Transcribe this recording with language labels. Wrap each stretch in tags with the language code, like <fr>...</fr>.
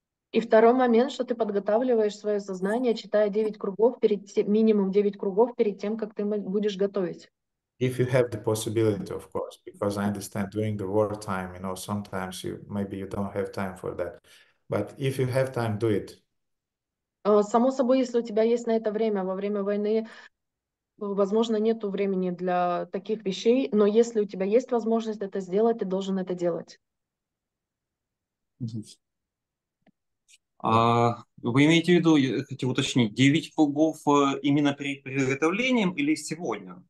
<ru>И второй момент, что ты подготавливаешь свое сознание, читая 9 кругов, минимум 9 кругов перед тем, как ты будешь готовить.</ru> <en>If you have the possibility, of course, because I understand during the wartime, sometimes maybe you don't have time for that. But if you have time, do it.</en> <ru>Само собой, если у тебя есть на это время, во время войны, возможно, нету времени для таких вещей, но если у тебя есть возможность это сделать, ты должен это делать. Вы имеете в виду, я хотел уточнить, 9 кругов именно перед приготовлением или сегодня?</ru>